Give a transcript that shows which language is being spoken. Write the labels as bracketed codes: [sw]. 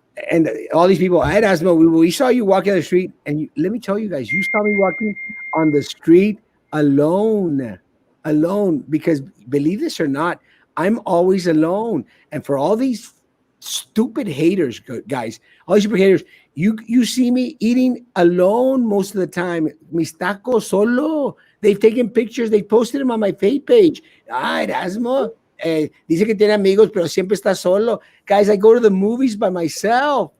[en] And all these people, Erasmo, we saw you walking on the street, and let me tell you guys, you saw me walking on the street alone, because believe this or not, I'm always alone. And for all these stupid haters, guys, all these stupid haters, you see me eating alone most of the time. [es] Mis tacos solo. [en] They've taken pictures. They posted them on my Facebook page. [es] Erasmo, dice que tiene amigos, pero siempre está solo. [en] Guys, I go to the movies by myself.